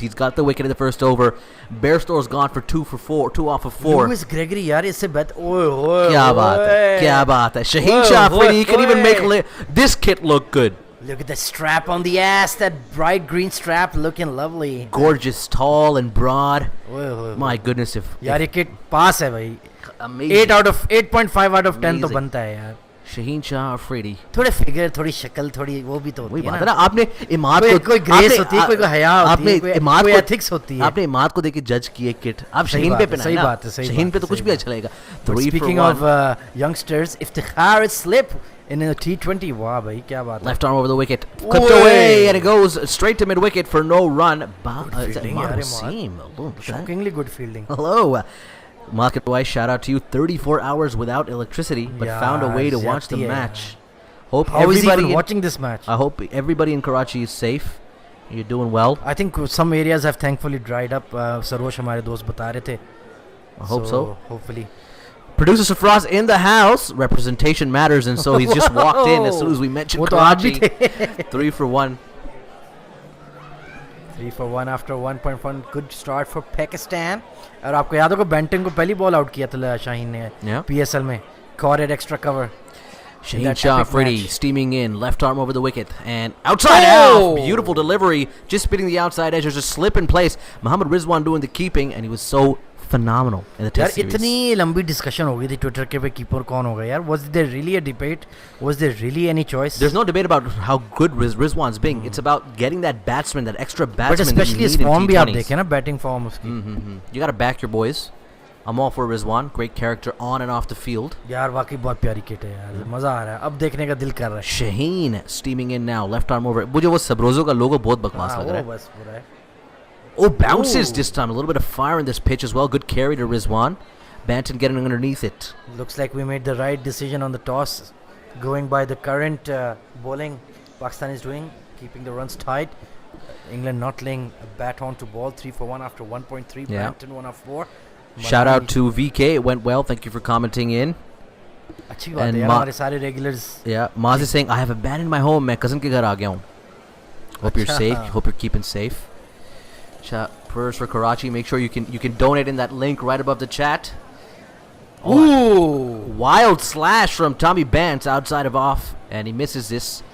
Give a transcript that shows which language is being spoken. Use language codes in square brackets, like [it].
[en] He's got the wicket in the first over. Bairstow's gone for 2 for 4, 2 off of 4. [hi] Lewis Gregory, यार इससे bet. ओए क्या बात है? [en] Shaheen Shah Afridi, he can even make this kit look good. Look at the strap on the ass. That bright green strap looking lovely. Gorgeous, tall and broad. My goodness, [hi] यार ये kit pass है भाई. [en] Amazing. [hi] 8.5 out of 10 तो बनता है यार. [en] Shaheen Shah Afridi. [hi] थोड़े figure, थोड़ी शक्ल, थोड़ी वो भी तो होती है ना. आपने इमाद को कोई ग्रेस होती है, कोई हया होती है, कोई एथिक्स होती है. आपने इमाद को देके जज किए किट. आप शहीन पे पहना. सही बात है. शहीन पे तो कुछ भी अच्छा लगेगा. [en] Speaking of youngsters, Iftikhar Slip in a T20. [hi] Wow, bhai, kya baat hai. [en] Left arm over the wicket, clipped away, and it goes straight to mid wicket for no run. Good fielding, shockingly good fielding. Hello. Market White, shout out to you. 34 hours without electricity, but found a way to watch the match. Hope How is everybody watching this match? I hope everybody in Karachi is safe. You're doing well. I think some areas have thankfully dried up. [hi] Sarosh हमारे दोस्त बता रहे थे. [en] I hope so. Hopefully. Producer Safraz in the house. Representation matters, and so he's just walked in as soon as we mentioned Karachi. 3 for 1. 3 for 1 after 1.1. Good start for Pakistan. [hi] और आपको याद होगा Banting को पहली ball out किया था शाहीन ने PSL में. [en] Caught it extra cover. Shaheen Shah Afridi steaming in, left arm over the wicket and outside out. Beautiful delivery, just spitting the outside edge. There's a slip in place. Mohammad Rizwan doing the keeping, and he was so phenomenal in the test series. [hi] इतनी लंबी discussion हो गई थी Twitter के पे keeper कौन होगा यार. [en] Was there really a debate? Was there really any choice? There's no debate about how good Rizwan's being. It's about getting that batsman, that extra batsman. But especially his form [hi] भी आप देखें ना, batting form उसकी. [en] You gotta back your boys. I'm all for Rizwan. Great character on and off the field. [hi] यार वाकई बहुत प्यारी kit है यार. मजा आ रहा है. अब देखने का दिल कर रहा है. [en] Shaheen steaming in now, left arm over. [hi] मुझे वो सबरोजो का लोगो बहुत बकवास लग रहा है. बस पूरा है. [en] Oh, bounces this time. A little bit of fire in this pitch as well. Good carry to Rizwan. Banton getting underneath it. Looks like we made the right decision on the toss. Going by the current bowling Pakistan is doing, keeping the runs tight. England not laying a bat on to ball. 3 for 1 after 1.3. Yeah. Banton 1 of 4. Shout out to VK. It went well. Thank you for commenting in. [hi] अच्छी बात है यार, हमारे सारे regulars. [en] Yeah, Maz is saying I have abandoned my home. [hi] मैं cousin के घर आ गया हूँ. [en] Hope you're safe. Hope you're keeping safe. first for Karachi. Make sure you can donate in that link right above the chat. Ooh! Wild slash from Tommy Bance outside of off, and he misses this.